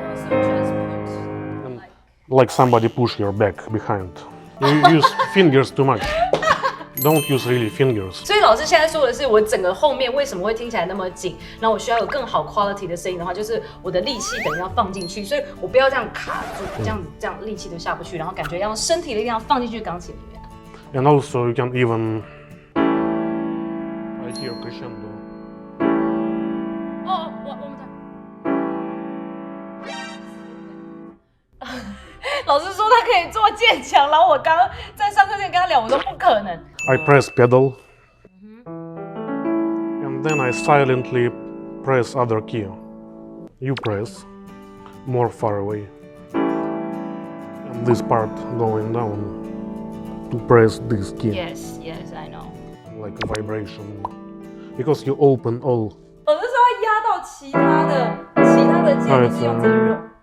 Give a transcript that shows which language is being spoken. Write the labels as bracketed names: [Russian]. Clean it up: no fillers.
[English] Like somebody push your back behind. You use fingers too much. Don't use really fingers. [Chinese] 所以老师现在说的是，我整个后面为什么会听起来那么紧？然后我需要有更好 quality 的声音的话，就是我的力气等于要放进去，所以我不要这样卡住，这样力气都下不去，然后感觉要用身体的力量放进去钢琴里面。 [English] And also you can even right here crescendo. [Chinese] 哦，我们老师说他可以做渐强，然后我刚刚在上课前跟他聊，我说不可能。 [English] I press pedal. And then I silently press other key. You press more far away. And this part going down to press this key. Yes, I know. Like vibration. Because you open all. [Chinese] 老师说要压到其他的键，你是用这个肉。